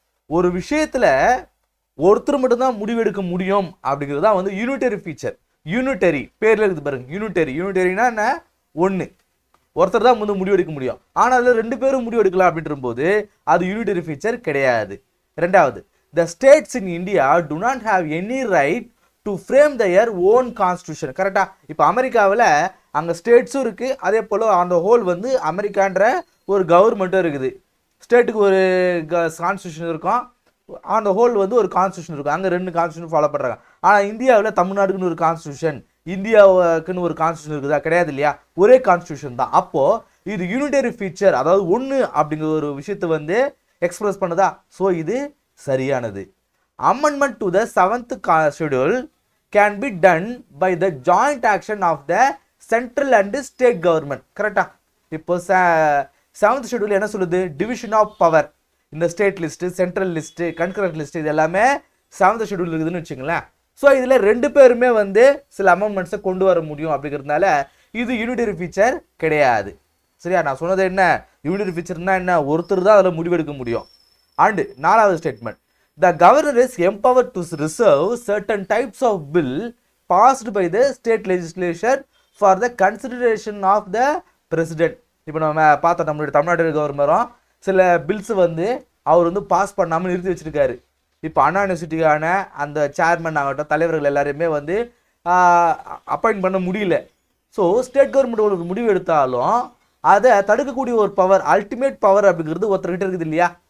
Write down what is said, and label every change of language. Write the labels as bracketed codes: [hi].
[ta] ஒரு விஷயத்தில் ஒருத்தர் மட்டும்தான் முடிவெடுக்க முடியும் அப்படிங்கிறது தான் வந்து யூனிட்டரி ஃபீச்சர். யூனிட்டரி பேரில் இருக்குது பாருங்க. யூனிட்டரினா என்ன? ஒன்று, ஒருத்தர் தான் வந்து முடிவெடுக்க முடியும். ஆனால் அதில் ரெண்டு பேரும் முடிவெடுக்கலாம் அப்படின்ற போது அது யூனிட்டரி ஃபீச்சர் கிடையாது. ரெண்டாவது, [en] the states in India do not have any right to frame their own constitution. [ta] கரெக்டா? இப்போ அமெரிக்காவில் அங்கே ஸ்டேட்ஸும் இருக்குது, அதே போல் அந்த ஹோல் வந்து அமெரிக்கான்ற ஒரு கவர்மெண்ட்டும் இருக்குது. ஸ்டேட்டுக்கு ஒரு கான்ஸ்டியூஷன் இருக்கும், அந்த ஹோல் வந்து ஒரு கான்ஸ்டியூஷன் இருக்கும். அங்கே ரெண்டு கான்ஸ்டியூஷன் ஃபாலோ பண்ணுறாங்க. ஆனால் இந்தியாவில் தமிழ்நாடுக்குன்னு ஒரு கான்ஸ்டியூஷன், இந்தியாவுக்குன்னு ஒரு கான்ஸ்டியூஷன் இருக்குதா? கிடையாது இல்லையா? ஒரே கான்ஸ்டியூஷன் தான். அப்போது இது யூனிட்டரி ஃபீச்சர், அதாவது ஒன்று அப்படிங்கிற ஒரு விஷயத்தை வந்து எக்ஸ்பிரஸ் பண்ணுதா? ஸோ இது சரியானது. [en] Amendment to the 7th schedule can be done by the joint action of the central and state government. [ta] கரெக்டா? இப்போ 7th ஷெட்யூல் என்ன சொல்லுது? Division of power. இந்த state list, central list, concurrent list, இது எல்லாமே 7th ஷெட்யூல் இருக்குதுன்னு வச்சுங்களேன். So இதில் ரெண்டு பேருமே வந்து சில அமெண்ட்மெண்ட்ஸை கொண்டு வர முடியும் அப்படிங்கிறதுனால இது யூனிட்டரி ஃபீச்சர் கிடையாது. சரியா? நான் சொன்னது என்ன? யூனிட்டரி ஃபீச்சர்னா என்ன? ஒருத்தர் தான் அதில் முடிவெடுக்க முடியும். [en] And 4வது statement, the governor is empowered to reserve certain types of bill passed by the state legislature for the consideration of the president. [ta] இப்போ நம்ம பார்த்தோம், நம்மளுடைய தமிழ்நாடு கவர்னரும் சில பில்ஸ் வந்து அவர் வந்து பாஸ் பண்ணாமல் நிறுத்தி வச்சிருக்காரு. இப்போ அண்ணா யூனிவர்சிட்டிக்கான அந்த சேர்மன் ஆகட்டும், தலைவர்கள் எல்லாருமே வந்து அப்பாயிண்ட் பண்ண முடியல. ஸோ ஸ்டேட் கவர்மெண்ட் ஒரு முடிவு எடுத்தாலும் அதை தடுக்கக்கூடிய ஒரு பவர், அல்டிமேட் பவர் அப்படிங்கிறது ஒருத்தர்கிட்ட இருக்குது இல்லையா?